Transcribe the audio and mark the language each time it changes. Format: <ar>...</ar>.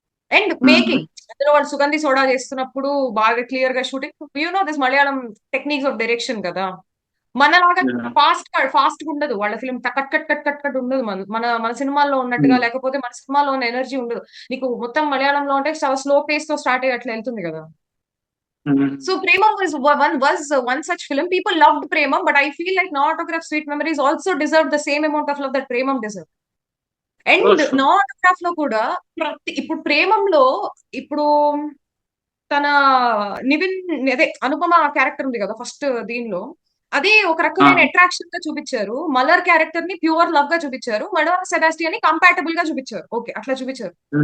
<te>And making, అందులో వాళ్ళు సుగంధి soda చేస్తున్నప్పుడు బాగా క్లియర్ గా shooting,</te> <en>you know this Malayalam techniques of direction</en> <te>కదా. మనలాగా ఫాస్ట్ గా ఉండదు వాళ్ళ film, cut cut cut cut cut ఉండదు. మన మన మన సినిమాల్లో ఉన్నట్టుగా, లేకపోతే మన సినిమాలో ఉన్న ఎనర్జీ ఉండదు. నీకు మొత్తం మలయాళంలో అంటే స్లో పేస్ తో స్టార్ట్ అయ్యి అట్లా వెళ్తుంది కదా.</te> <en>So Premam was one such film. People loved Premam, but I feel like No Autograph Sweet Memories also deserved the same amount of love that Premam deserved.</en> <te>And No Autograph లో కూడా ఇప్పుడు ప్రేమంలో ఇప్పుడు తన నివిన్, అదే అనుపమ క్యారెక్టర్ ఉంది కదా ఫస్ట్ దీనిలో, అది ఒక రకమైన అట్రాక్షన్ గా చూపించారు. మలర్ క్యారెక్టర్ ని ప్యూర్ లవ్ గా చూపించారు. మడోనా సెబాస్టియన్ ని కంపాటబుల్ గా చూపించారు. ఓకే, అట్లా చూపించారు.</te>